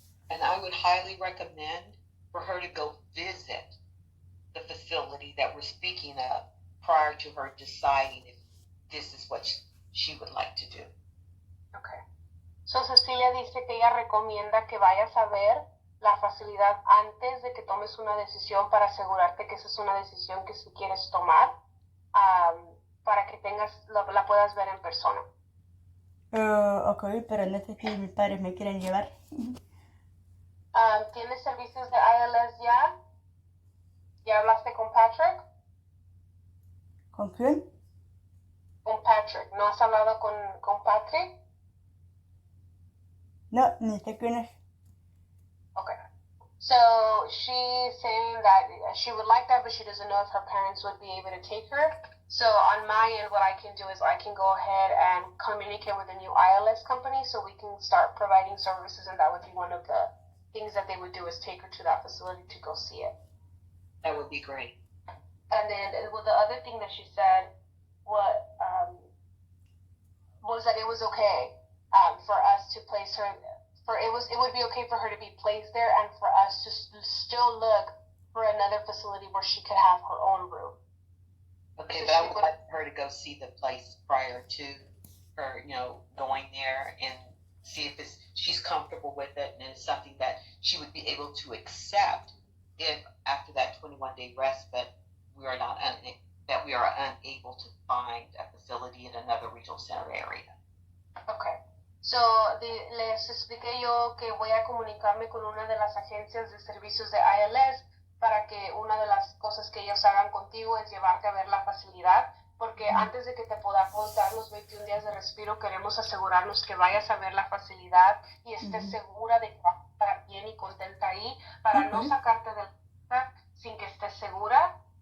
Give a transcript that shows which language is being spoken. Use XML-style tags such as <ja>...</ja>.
<en>And I would highly recommend for her to go visit the facility that we're speaking of prior to her deciding if this is what she would like to do. Okay.</en> <es>So Cecilia dice que ella recomienda que vayas a ver la facilidad antes de que tomes una decisión para asegurarte que esa es una decisión que si quieres tomar para que la puedas ver en persona. Ok, pero no sé si mis padres me quieren llevar. ¿Tienes servicios de ILS ya? ¿Ya hablaste con Patrick? ¿Con quién? Con Patrick. ¿No has hablado con Patrick? No, ni sé quién es.</es> <en>Okay. So she's saying that she would like that, but she doesn't know if her parents would be able to take her. So on my end, what I can do is I can go ahead and communicate with the new ILS company so we can start providing services, and that would be one of the things that they would do is take her to that facility to go see it. That would be great. And then the other thing that she said was that it was okay for us to place her it would be okay for her to be placed there and for us to still look for another facility where she could have her own room. Okay, So but I she would would- like her to go see the place prior to her, going there and see if she's comfortable with it and it's something that she would be able to accept if after that 21-day respite we are unable to find a facility in another regional center area. Okay.</en> <es>So, les expliqué yo que voy a comunicarme con una de las agencias de servicios de ILS para que una de las cosas que ellos hagan contigo es llevarte a ver la facilidad, porque antes de que te podamos dar los 21 días de respiro, queremos asegurarnos que vayas a ver la facilidad y estés segura de que vas a estar bien y contenta ahí, para no sacarte de la casa sin que estés segura.</es>